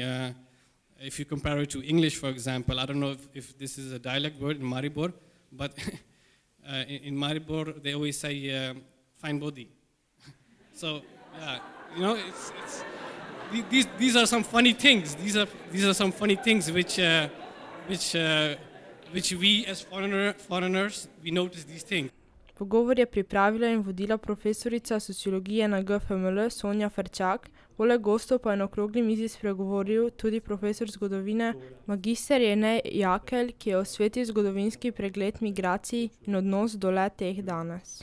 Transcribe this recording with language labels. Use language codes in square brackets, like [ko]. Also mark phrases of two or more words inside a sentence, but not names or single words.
[en] If you compare it to English, for example, I don't know if this is a dialect word in Maribor, but in Maribor they always say fine body. So yeah, you know, these are some funny things. These are some funny things which we as foreigners we notice these things. [sl] Pogovor je pripravila in vodila profesorica sociologije na GFML Sonja Ferčak, poleg gostov pa je na okrogli mizi spregovoril tudi profesor zgodovine magister Jernej Jakelj, ki je osvetlil zgodovinski pregled migracij in odnos do le-teh danes.